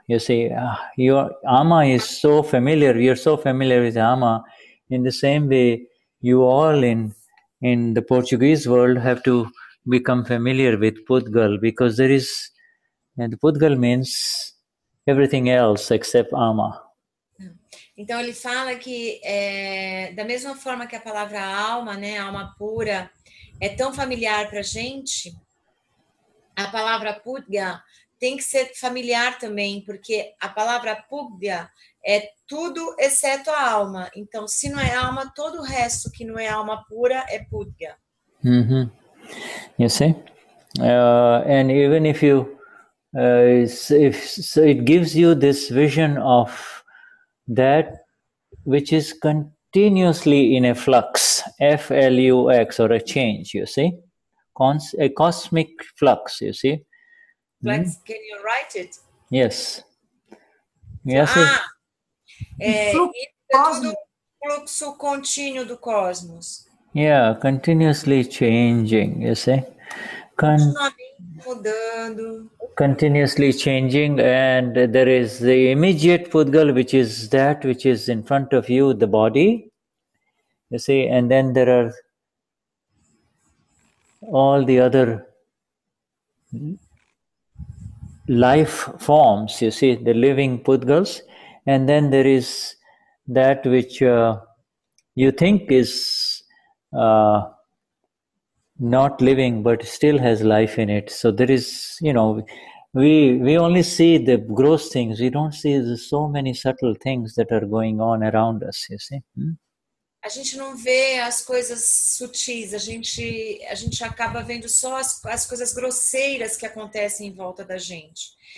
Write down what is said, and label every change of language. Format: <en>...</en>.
<en>You see, your Ama is so familiar. You're so familiar with Ama. In the same way, you all in the Portuguese world have to become familiar with Pudgal, because there is, and Pudgal means everything else except Ama.</en> <pt>Então ele fala que da mesma forma que a palavra alma, né, alma pura, é tão familiar para a gente, a palavra pudga tem que ser familiar também, porque a palavra pudga é tudo exceto a alma. Então, se não é alma, todo o resto que não é alma pura é pudga.</pt> <en>You see? And even if you, so it gives you this vision of that which is continuously in a flux, F-L-U-X, or a change, you see? A cosmic flux, you see? Flex, can you write it? Yes. Yes.</en> <pt>Isso é tudo fluxo contínuo do cosmos.</pt> <en>Yeah, continuously changing, you see?</en> <pt>Mudando.</pt> <en>Continuously changing, and there is the immediate Pudgal, which is that which is in front of you, the body, you see, and then there are all the other life forms, you see, the living Pudgals, and then there is that which you think is not living but still has life in it. So there is, we only see the gross things. We don't see so many subtle things that are going on around us, you see.</en> <pt>A gente não vê as coisas sutis, a gente acaba vendo só as coisas grosseiras que acontecem em volta da gente.</pt>